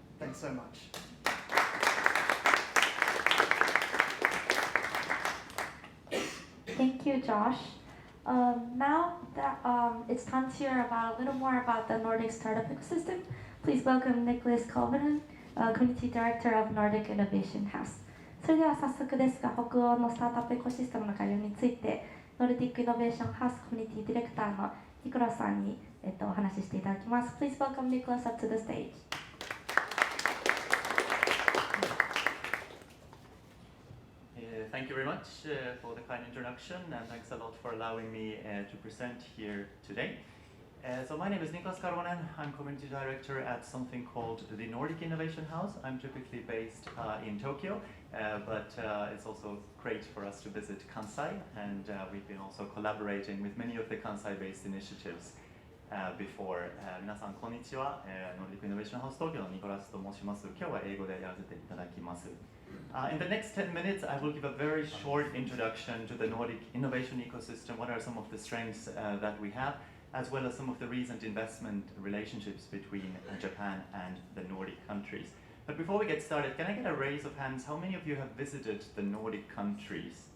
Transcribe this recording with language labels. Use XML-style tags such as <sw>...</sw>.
<en>Thanks so much. Thank you, Josh. Now that it's time to hear about a little more about the Nordic startup ecosystem, please welcome Niklas Karvonen, Community Director of Nordic Innovation House.</en> <ja>それでは早速ですが、北欧のスタートアップエコシステムの概要について、ノルディックイノベーションハウスコミュニティディレクターのニコラスさんに、お話ししていただきます。</ja> <en>Please welcome Niklas up to the stage. Thank you very much for the kind introduction, and thanks a lot for allowing me to present here today. So my name is Niklas Karvonen. I'm Community Director at something called the Nordic Innovation House. I'm typically based in Tokyo, but it's also great for us to visit Kansai, and we've been also collaborating with many of the Kansai-based initiatives</en> <ja>before. 皆さんこんにちは。ノルディックイノベーションハウス東京のニコラスと申します。今日は英語でやらせていただきます。</ja> <en>In the next 10 minutes, I will give a very short introduction to the Nordic innovation ecosystem. What are some of the strengths that we have, as well as some of the recent investment relationships between Japan and the Nordic countries. But before we get started, can I get a raise of hands? How many of you have visited the Nordic countries?</en>